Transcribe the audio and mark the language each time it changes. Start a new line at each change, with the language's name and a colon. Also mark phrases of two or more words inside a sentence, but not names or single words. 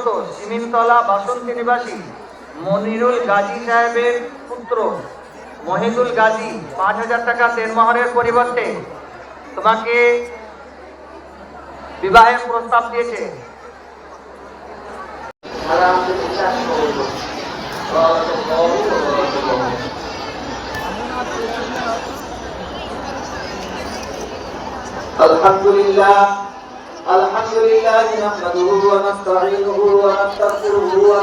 Bangla: সিমিনতলা বাসন্তী নিবাসী মনিরুল গাজী সাহেবের পুত্র মহিদুল গাজী 5000 টাকা দেনমোহরের পরিবর্তে তোমাকে বিবাহের প্রস্তাব দিয়েছে।
Arabic: الحمد لله الحمد لله نحمده ونستعينه ونستغفره و